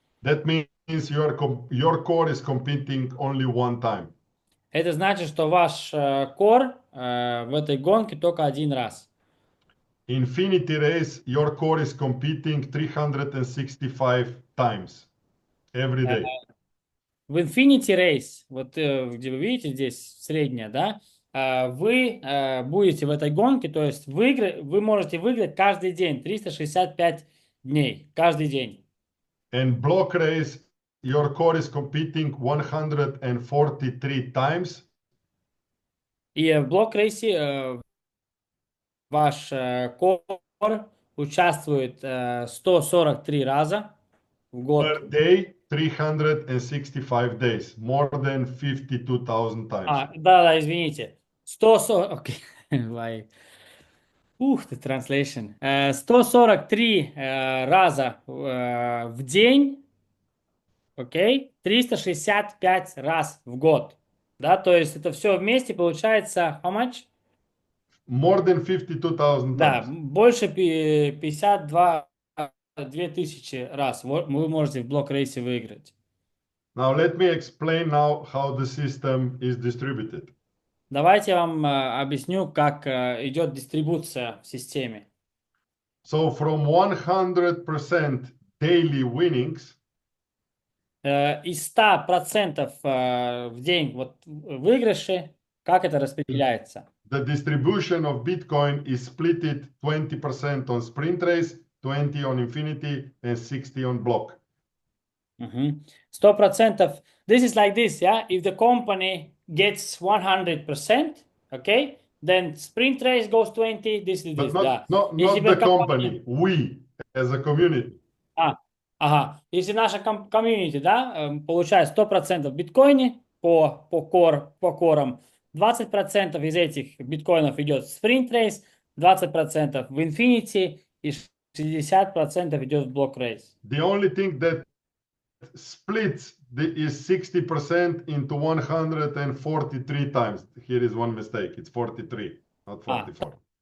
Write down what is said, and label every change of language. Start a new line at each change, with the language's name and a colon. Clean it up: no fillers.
English: That means your core is competing only one time.
Russian: Это значит, что ваш кор в этой гонке только один раз.
English: Infinity race, your core is competing 365 times every day.
Russian: В Infinity Race, вот где вы видите здесь средняя, да, вы будете в этой гонке, то есть вы можете выиграть каждый день, 365 дней, каждый день.
English: And block race, your core is competing 143 times.
Russian: И в блок-рейсе ваш кор участвует 143 раза в год.
English: Per day, 365 days, more than 52,000 times.
Russian: Да, извините. 140... Окей.
English: The translation.
Russian: 143 раза в день, окей? 365 раз в год. Да, то есть это все вместе получается
English: how much? More than 52,000
Russian: Да,
English: times.
Russian: больше 52 2000 раз вы можете в блок-рейсе выиграть.
English: Now let me explain now how the system is distributed.
Russian: Давайте я вам объясню, как идет дистрибуция в системе.
English: So from 100% daily winnings,
Russian: из 100% в день вот, выигрыши, как это распределяется?
English: the distribution of Bitcoin is split 20% on sprint race, 20 on infinity, and 60 on block. 100%. This is like this, yeah? If the company gets 100%, okay, then sprint race goes 20, this is But this, да. not the company, we as a community.
Russian: Ага. Если наша комьюнити, да, получает 100% в биткоине по корам, 20% из этих биткоинов идет в sprint race, 20% в infinity и 60% идет в block race.
English: The only thing that splits is 60% into 143 times. Here is one mistake. It's 43, not 44.